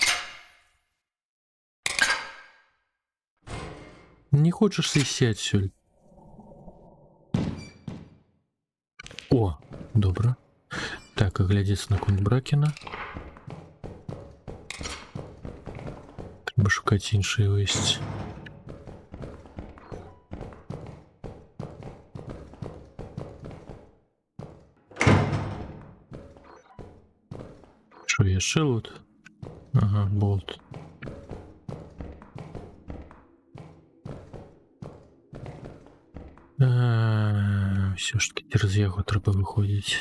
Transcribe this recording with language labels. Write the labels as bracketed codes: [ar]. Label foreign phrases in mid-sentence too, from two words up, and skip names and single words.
[ru] Не хочешь сесть адсюль? [be] О, добра. Так, [ru] оглядеться наконт [be] Бракена. Треба шукаць іншыя весці. Що, яшчэ лут? [uk] Ага, болт. Все ж таки через яго [be] трэба выходзіць.